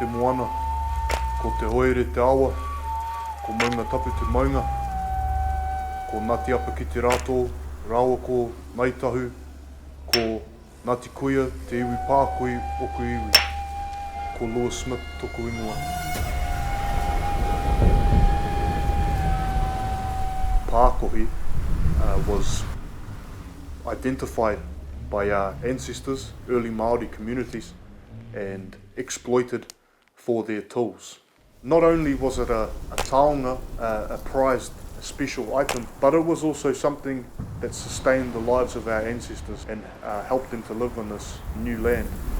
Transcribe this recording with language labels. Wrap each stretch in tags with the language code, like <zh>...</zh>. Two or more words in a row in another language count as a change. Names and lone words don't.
<mi>moana, ko te hoere te awa, ko maunga tapu te maunga, ko Ngāti Apa ki te rātou, rāua ko Maitahu, ko Ngāti Kuia te iwi pākoi oku iwi, ko Lewis Smith toko ingoa.</mi> <en>Pākohi was identified by our ancestors, early Māori communities, and exploited for their tools. Not only was it a taonga, a prized, a special item, but it was also something that sustained the lives of our ancestors and helped them to live in this new land.</en>